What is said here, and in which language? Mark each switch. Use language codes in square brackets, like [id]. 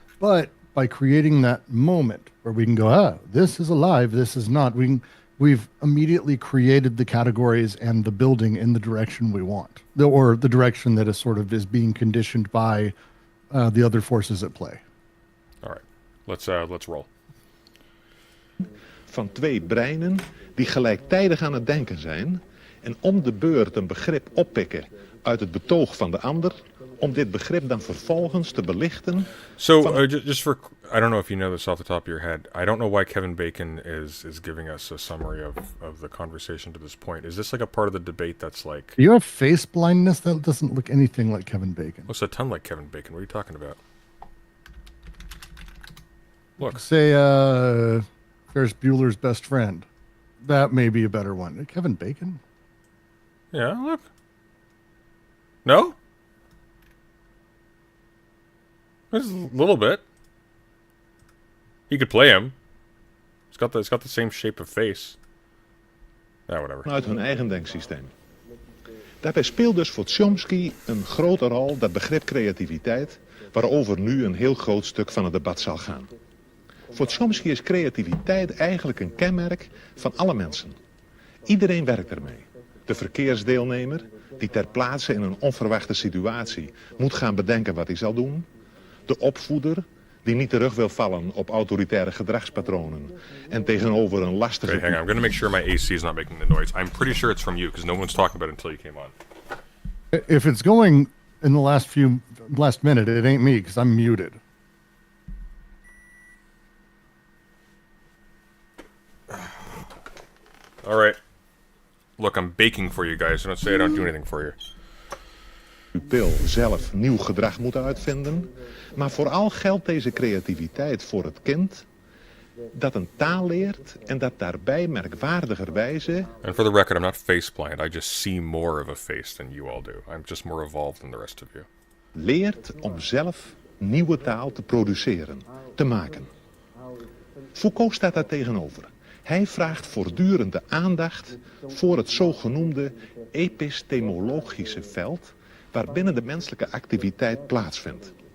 [en] But by creating that moment where we can go, this is alive, this is not, we've immediately created the categories and the building in the direction we want, or the direction that is sort of is being conditioned by the other forces at play. All right, let's roll. [nl] Van 2 breinen die gelijktijdig aan het denken zijn en om de beurt een begrip oppikken uit het betoog van de ander, om dit begrip dan vervolgens te belichten. [en] So, just for, I don't know if you know this off the top of your head, I don't know why Kevin Bacon is giving us a summary of the conversation to this point. Is this like a part of the debate that's like... Do you have face blindness? That doesn't look anything like Kevin Bacon. Looks a ton like Kevin Bacon. What are you talking about? Look. Say, Ferris Bueller's Best Friend. That may be a better one. Kevin Bacon? Yeah, look. No? There's a little bit. He could play him. It's got the same shape of face. Whatever. [nl] Uit hun eigen denksysteem. Daarbij speelt dus voor Chomsky een grote rol dat begrip creativiteit, waarover nu een heel groot stuk van het debat zal gaan. Voor Chomsky is creativiteit eigenlijk een kenmerk van alle mensen. Iedereen werkt ermee. De verkeersdeelnemer, die ter plaatse in een onverwachte situatie moet gaan bedenken wat hij zal doen. De opvoeder, die niet terug wil vallen op autoritaire gedragspatronen en tegenover een lastige... [en] Okay, hang on. I'm going to make sure my AC is not making the noise. I'm pretty sure it's from you, because no one's talking about it until you came on. If it's going in the last minute, it ain't me, because I'm muted. All right. Look, I'm baking for you guys. Don't say I don't do anything for you. [nl] Pupil zelf nieuw gedrag moet uitvinden. Maar vooral geldt deze creativiteit voor het kind dat een taal leert en dat daarbij merkwaardigerwijze... [en] And for the record, I'm not face-blind. I just see more of a face than you all do. I'm just more evolved than the rest of you. [nl] leert om zelf nieuwe taal te produceren, te maken. Foucault staat daar tegenover. Hij vraagt voortdurend de aandacht voor het zogenoemde epistemologische veld waarbinnen de menselijke activiteit plaatsvindt.